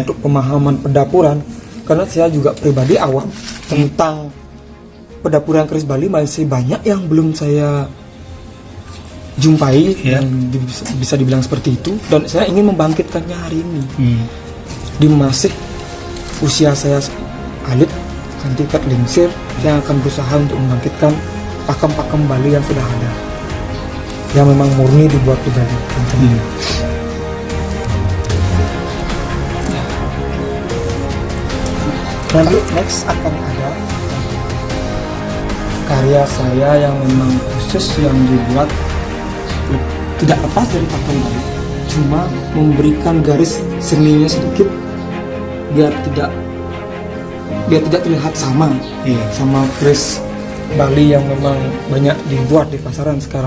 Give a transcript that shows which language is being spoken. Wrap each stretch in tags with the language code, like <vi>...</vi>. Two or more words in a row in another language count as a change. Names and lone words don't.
<id>Untuk pemahaman pedapuran, karena saya juga pribadi awam tentang pedapuran keris Bali masih banyak yang belum saya jumpai. Ya. Yang bisa dibilang seperti itu. Dan saya ingin membangkitkannya hari ini. Di masih usia saya alit tingkat lingsir, yang akan berusaha untuk membangkitkan pakem-pakem Bali yang sudah ada, yang memang murni dibuat di Bali. Nanti next akan ada karya saya yang memang khusus yang dibuat tidak lepas dari pakem Bali, cuma memberikan garis seninya sedikit biar tidak terlihat sama sama keris Bali yang memang banyak dibuat di pasaran sekarang.</id>